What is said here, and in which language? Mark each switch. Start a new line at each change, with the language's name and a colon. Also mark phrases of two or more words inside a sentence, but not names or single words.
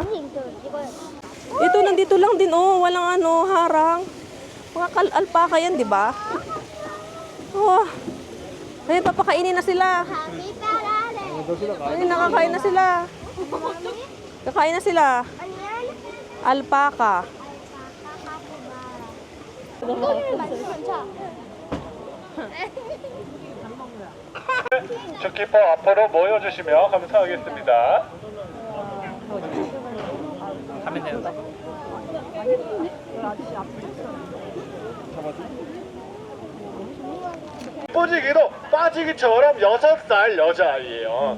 Filipino: Ito, nandito lang din, oh. Walang harang. Mga alpaka yan, di ba? Oh. Ay, papakainin na sila. Ay, nakakain na sila. Kakain na sila. Alpaca.
Korean: 주키퍼 앞으로 모여주시면 감사하겠습니다. 가면 되는데? 예뻐지기도 빠지기처럼 6살 여자아이예요.